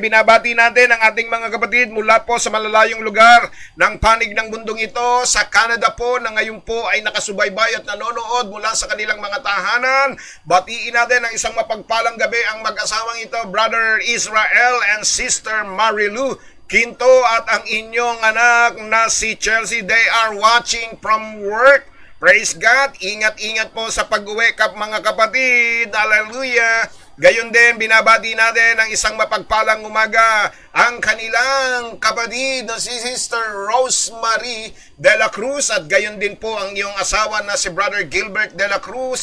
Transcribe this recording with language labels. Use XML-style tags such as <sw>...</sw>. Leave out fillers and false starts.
<tl>Binabati natin ang ating mga kapatid mula po sa malalayong lugar ng panig ng bundong ito sa Canada po na ngayon po ay nakasubaybay at nanonood mula sa kanilang mga tahanan. Batiin natin ang isang mapagpalang gabi ang mag-asawang ito, Brother Israel and Sister Marilu Quinto at ang inyong anak na si Chelsea.</tl> <en>They are watching from work. Praise God!</en> <tl>Ingat-ingat po sa pag-uwi mga kapatid. Hallelujah! Gayon din, binabati natin ang isang mapagpalang umaga ang kanilang kapatid na si Sister Rosemary de la Cruz at gayon din po ang iyong asawa na si Brother Gilbert de la Cruz.</tl>